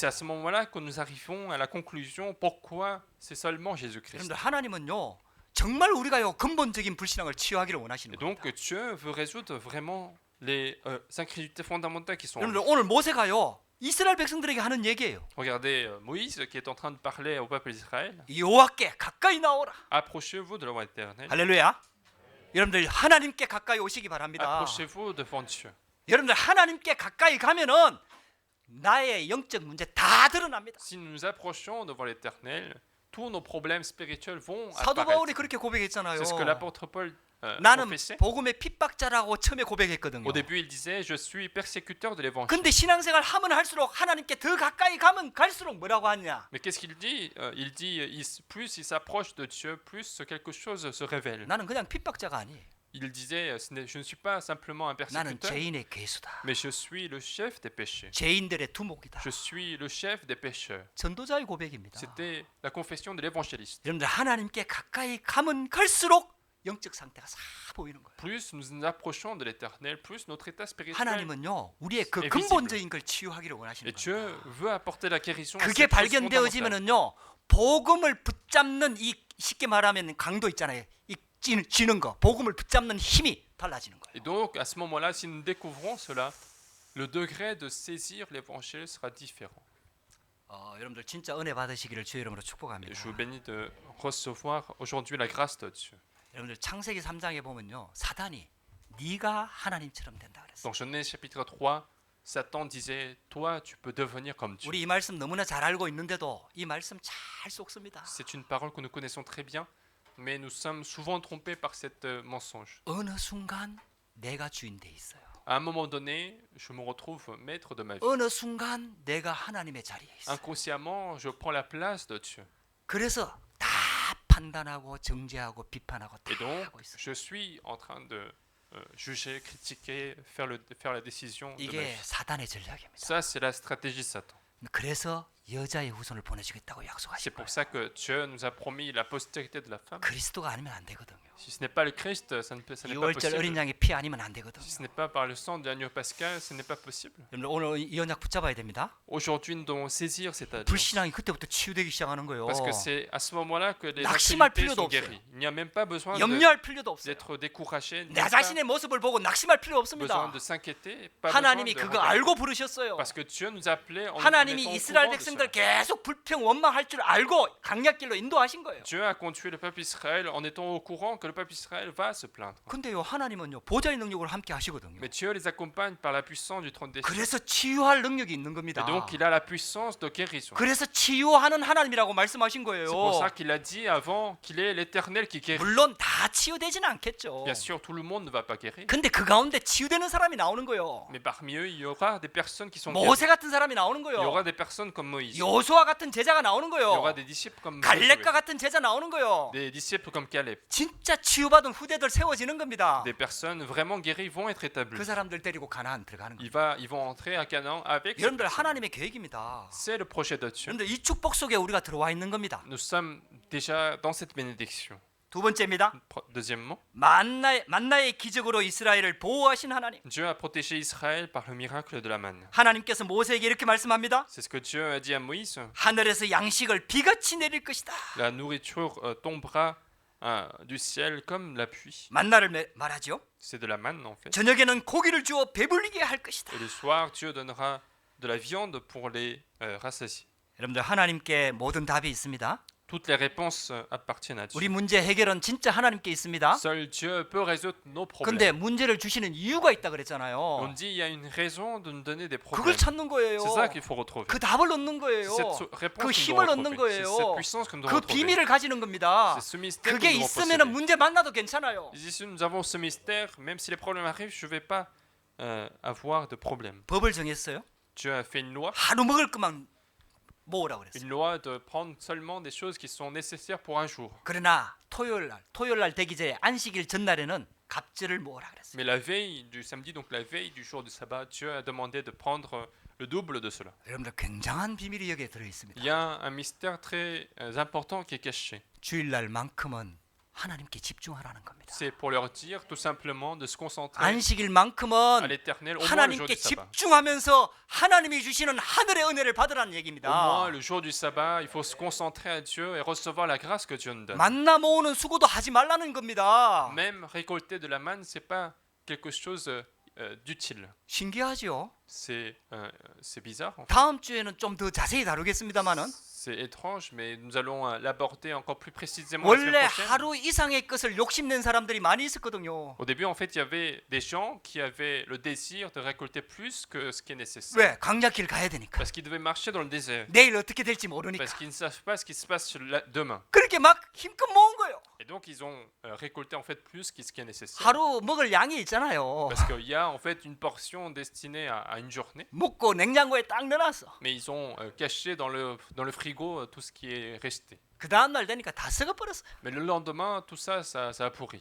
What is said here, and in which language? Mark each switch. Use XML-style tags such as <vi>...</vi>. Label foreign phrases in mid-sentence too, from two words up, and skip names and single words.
<fr>Et c'est à ce moment-là que nous arrivons à la conclusion pourquoi c'est seulement Jésus-Christ.</fr> <ko>여러분들 하나님은요, 정말 우리가요 근본적인 불신앙을 치유하기를 원하시는</ko> <fr>Et donc</fr> <ko>겁니다.</ko> <fr>Dieu veut résoudre vraiment les incrédulités fondamentales qui sont en</fr> <ko>여러분들</ko> <fr>nous.</fr> <ko>오늘 모세가요 이스라엘 백성들에게 하는 얘기예요.</ko> <fr>Regardez Moïse qui est en train de parler au peuple d'Israël.</fr> <ko>여호와께 가까이 나오라.</ko> <fr>Approchez-vous de la loi éternelle.</fr> <ko>할렐루야. 여러분들 하나님께 가까이 오시기 바랍니다.</ko> <fr>Approchez-vous devant Dieu.</fr> <ko>여러분들 하나님께 가까이 가면은 나의 영적 문제 다 드러납니다.</ko> <fr>Si nous nous approchons devant l'éternel, tous nos problèmes spirituels vont</fr> <ko>사도</ko> <fr>apparaître.</fr> <ko>바울이 그렇게 고백했잖아요.</ko> <fr>C'est ce que l'apôtre Paul</fr> <ko>나는</ko> <fr>confessait.</fr> <ko>복음의 핍박자라고 처음에 고백했거든요.</ko> <fr>Au début, il disait je suis persécuteur de l'évangile.</fr> <ko>근데 신앙생활 하면 할수록 하나님께 더 가까이 가면 갈수록 뭐라고 하냐?</ko> <fr>Mais qu'est-ce qu'il dit Il dit plus il s'approche de Dieu, plus quelque chose se révèle.</fr> <ko>나는 그냥 핍박자가 아니에요.</ko> <fr>Il disait je ne suis pas simplement un</fr> <ko>나는</ko> <fr>persécuteur,</fr> <ko>죄인의 괴수다.</ko> <fr>mais je suis le chef des péchés.</fr> <ko>죄인들의 두목이다.</ko> <fr>Je suis le chef des pécheurs.</fr> <ko>전도자의 고백입니다.</ko> <fr>C'était la confession de l'évangéliste.</fr> <ko>여러분들 하나님께 가까이 가면 갈수록 영적 상태가 싹 보이는 거예요.</ko> <fr>Plus nous nous approchons de l'éternel, plus notre état spirituel.</fr> <ko>하나님은요 우리의 그</ko> <fr>est</fr> <ko>근본적인 걸 치유하기를 원하시는</ko> <fr>Et Dieu</fr> <ko>거예요.</ko> <fr>veut apporter la guérison. à</fr> <ko>그게</ko> <fr>cette chose fondamentale.</fr> <ko>발견되어지면은요 복음을 붙잡는 이 쉽게 말하면 강도 있잖아요. 이 쥐는 거, 복음을 붙잡는 힘이 달라지는 거예요.</ko> <fr>Et donc, à ce moment-là, si nous découvrons cela, le degré de saisir l'évangile sera différent.</fr> <ko>여러분들 진짜 은혜 받으시기를 주의 이름으로</ko> <fr>Et</fr> <ko>축복합니다.</ko> <fr>je vous bénis de recevoir aujourd'hui la grâce de Dieu.</fr> <ko>여러분들 창세기 3장에 보면요 사단이 네가 하나님처럼 된다 그랬어요.</ko> <fr>Dans Genèse chapitre 3, Satan disait toi, tu peux devenir comme Dieu.</fr> <ko>우리 이 말씀 너무나 잘 알고 있는데도 이 말씀 잘 속습니다.</ko> <fr>C'est une parole que nous connaissons très bien, mais nous sommes souvent trompés par cette mensonge.</fr> <ko>어느 순간 내가 주인 돼 있어요.</ko> <fr>À un moment donné, je me retrouve maître de ma vie.</fr> <ko>어느 순간 내가 하나님의 자리에 있어요.</ko> <fr>Inconsciemment, je prends la place de Dieu.</fr> <ko>그래서 다 판단하고 정죄하고 비판하고 다</ko> <fr>Et donc,</fr> <ko>하고 있어요.</ko> <fr>je suis en train de juger, critiquer, faire la décision de ma</fr> <ko>이게</ko> <fr>vie.</fr> <ko>사단의 전략입니다.</ko> <fr>Ça, c'est la stratégie de Satan.</fr> <ko>그래서 여자의 후손을 보내주겠다고</ko> <fr>C'est</fr> <ko>약속하신</ko> <fr>pour</fr> <ko>거예요.</ko> <fr>ça que Dieu nous a promis la postérité de la femme.</fr> <ko>그리스도가 아니면 안 되거든요.</ko> <fr>Si ce n'est pas le Christ, ça n'est pas</fr> <ko>6월절 어린</ko> <fr>possible.</fr> <ko>양의 피 아니면 안 되거든요.</ko> <fr>Si ce n'est pas par le sang de l'agneau pascal, ce n'est pas possible.</fr> <ko>여러분 오늘 이 언약 붙잡아야 됩니다.</ko> <fr>Aujourd'hui, nous devons saisir cette alliance.</fr> <ko>불신앙이 그때부터 치유되기 시작하는 거예요.</ko> <fr>Parce que c'est à ce moment-là que les</fr> <ko>낙심할</ko> <fr>infidélités</fr> <ko>필요도</ko> <fr>sont</fr> <ko>없어요.</ko> <fr>guéries. Il n'y a même pas besoin</fr> <ko>염려할 필요도 없어요.</ko> <fr>d'être découragé,</fr> <ko>내</ko> <fr>pas</fr> <ko>자신의 모습을 보고 낙심할 필요</ko> <fr>besoin</fr> <ko>없습니다.</ko> <fr>de s'inquiéter, pas besoin</fr> <ko>하나님이</ko> <fr>de</fr> <ko>그거</ko> <fr>regretter.</fr> <ko>알고 부르셨어요.</ko> <fr>Parce que Dieu nous a appelés en</fr> <ko>하나님이</ko> <fr>étant au</fr> <ko>이스라엘</ko> <fr>courant de</fr> <ko>백성들</ko> <fr>cela.</fr> <ko>계속 불평 원망할 줄 알고 강약길로 인도하신 거예요.</ko> <fr>Dieu a conduit le peuple Israël en étant au courant que le peuple Israël va se plaindre.</fr> <ko>근데요 하나님은요 보좌의 능력으로 함께 하시거든요.</ko> <fr>Mais Dieu les accompagne par la puissance du trône des cieux.</fr> <ko>그래서 치유할 능력이 있는 겁니다.</ko> <fr>Et donc il a la puissance de guérison.</fr> <ko>그래서 치유하는 하나님이라고 말씀하신 거예요.</ko> <fr>C'est pour ça qu'il a dit avant qu'il est l'Éternel qui guérit.</fr> <ko>물론 다 치유되지는 않겠죠.</ko> <fr>Bien sûr, tout le monde ne va pas guérir.</fr> <ko>근데 그 가운데 치유되는 사람이 나오는 거예요.</ko> <fr>Mais parmi eux, il y aura des personnes qui sont</fr> <ko>모세</ko> <fr>guéries.</fr> <ko>같은 사람이 나오는</ko> <fr>Il y aura</fr> <ko>거예요.</ko> <fr>des personnes comme Moïse. Il</fr> <ko>여호수아 같은 제자가 나오는</ko> <fr>y</fr> <ko>거예요.</ko> <fr>aura des disciples comme</fr> <ko>갈렙과</ko> <fr>Josué.</fr> <ko>같은 제자 나오는 거예요.</ko> <fr>Des disciples comme Caleb.</fr> <ko>진짜 치유받은 후대들 세워지는 겁니다.</ko> <fr>Des personnes vraiment guéries vont être</fr> <ko>그</ko> <fr>établies.</fr> <ko>사람들 데리고 가나안 들어가는 거예요.</ko> <fr>Ils vont entrer à Canaan avec ces</fr> <ko>여러분들</ko> <fr>personnes.</fr> <ko>하나님의 계획입니다.</ko> <fr>C'est le projet de Dieu.</fr> <ko>여러분들 이 축복 속에 우리가 들어와 있는 겁니다.</ko> <fr>Nous sommes déjà dans cette bénédiction.</fr> <ko>두 번째입니다.</ko> <fr>Deuxièmement,</fr> <ko>만나의 기적으로 이스라엘을 보호하신 하나님.</ko> <fr>Dieu a protégé Israël par le miracle de la manne.</fr> <ko>하나님께서 모세에게 이렇게 말씀합니다.</ko> <fr>C'est ce que Dieu a dit à Moïse.</fr> <ko>하늘에서 양식을 비같이 내릴 것이다.</ko> <fr>La nourriture tombera du ciel comme la pluie.</fr> <ko>만나를 말하죠.</ko> <fr>C'est de la manne en fait.</fr> <ko>저녁에는 고기를 주어 배불리게 할 것이다.</ko> <fr>Et le soir, Dieu donnera de la viande pour les rassasier.</fr> <ko>여러분들 하나님께 모든 답이 있습니다.</ko> <fr>Toutes les réponses appartiennent à Dieu.</fr> <ko>우리 문제 해결은 진짜 하나님께 있습니다.</ko> <fr>Seul Dieu peut résoudre nos</fr> <ko>근데</ko> <fr>problèmes.</fr> <ko>문제를 주시는 이유가 있다</ko> <fr>On</fr> <ko>그랬잖아요.</ko> <fr>dit il y a une raison de nous donner des</fr> <ko>그걸</ko> <fr>problèmes.</fr> <ko>찾는 거예요.</ko> <fr>C'est ça qu'il faut retrouver.</fr> <ko>그 답을 얻는 거예요.</ko> <fr>C'est cette réponse</fr> <ko>그</ko> <fr>que nous</fr> <ko>힘을</ko> <fr>devons</fr> <ko>얻는</ko> <fr>retrouver. C'est</fr> <ko>거예요.</ko> <fr>cette puissance que nous devons</fr> <ko>그</ko> <fr>retrouver.</fr> <ko>비밀을 가지는 겁니다.</ko> <fr>C'est ce mystère que</fr> <ko>그게</ko> <fr>nous devons</fr> <ko>있으면</ko> <fr>posséder.</fr> <ko>문제 만나도 괜찮아요.</ko> <fr>Ici, nous avons ce mystère, même si les problèmes arrivent, je ne vais pas avoir de problème.</fr> <ko>법을 정했어요.</ko> <fr>Dieu a fait une loi</fr> <ko>먹을 것만 모으라고 그랬어요.</ko> <fr>une loi de prendre seulement des choses qui sont nécessaires pour un jour.</fr> <ko>그러나 토요일 날 되기 전에 안식일 전날에는 갑절을 모으라 그랬어요.</ko> <fr>Mais la veille du samedi, donc la veille du jour du sabbat, Dieu a demandé de prendre le double de cela.</fr> <ko>여러분들 굉장한 비밀이 여기에 들어 있습니다.</ko> <fr>Il y a un mystère très important qui est caché.</fr> <ko>주일날만큼은 하나님께 집중하라는 겁니다.</ko> <fr>C'est pour leur dire tout simplement de se concentrer à</fr> <ko>안식일만큼은</ko> <fr>l'éternel au moins le jour</fr> <ko>하나님께</ko> <fr>du sabbat.</fr> <ko>집중하면서 하나님이 주시는 하늘의 은혜를 받으라는</ko> <fr>Au</fr> <ko>얘기입니다.</ko> <fr>moins le jour du sabbat, il faut se concentrer à Dieu et recevoir la grâce que Dieu nous donne.</fr> <ko>만나 모으는 수고도 하지 말라는 겁니다.</ko> <fr>Même récolter de la manne, c'est pas quelque chose d'utile.</fr> <ko>신기하죠?</ko> <fr>C'est bizarre. En fait.</fr> <ko>다음 주에는 좀 더 자세히 다루겠습니다만은</ko> <fr>C'est étrange, mais nous allons l'aborder encore plus précisément la semaine</fr> <ko>원래</ko> <fr>prochaine.</fr> <ko>하루 이상의 것을 욕심낸 사람들이 많이 있었거든요.</ko> <fr>Au début, en fait, il y avait des gens qui avaient le désir de récolter plus que ce qui est nécessaire.</fr> <ko>왜? 강약길 가야 되니까.</ko> <fr>Parce qu'ils devaient marcher dans le désert.</fr> <ko>내일 어떻게 될지 모르니까.</ko> <fr>Parce qu'ils ne savent pas ce qui se passe demain.</fr> <ko>그렇게 막 힘껏 모은 거예요.</ko> <fr>Et donc, ils ont récolté en fait plus que ce qui est nécessaire.</fr> <ko>하루 먹을 양이 있잖아요.</ko> <fr>Parce qu'il y a en fait une portion destinée à une journée.</fr> <ko>먹고 냉장고에 딱 넣어놨어.</ko> <fr>Mais ils ont caché dans le frigo tout ce qui est resté.</fr> <ko>그 다음 날 되니까 다 썩어버렸어요.</ko> <fr>Mais le lendemain, tout ça, ça a pourri.</fr>